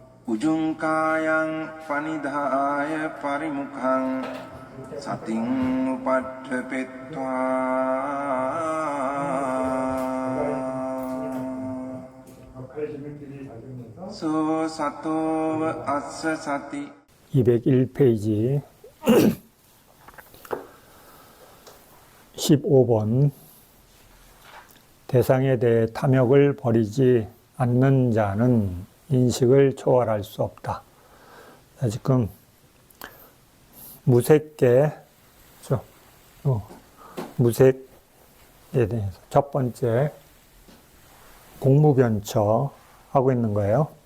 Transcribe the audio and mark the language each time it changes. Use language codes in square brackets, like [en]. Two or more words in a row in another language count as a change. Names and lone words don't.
[pi] උජුංකායං පනිදාය පරිමුඛං සතින් උපට්ඨපෙත්වා 소 සතෝව අස්ස සති [ko] 201페이지 15번 대상에 대해 탐욕을 버리지 않는 자는 인식을 초월할 수 없다. 지금 무색계, 무색에 대해서 첫 번째 공무변처 하고 있는 거예요.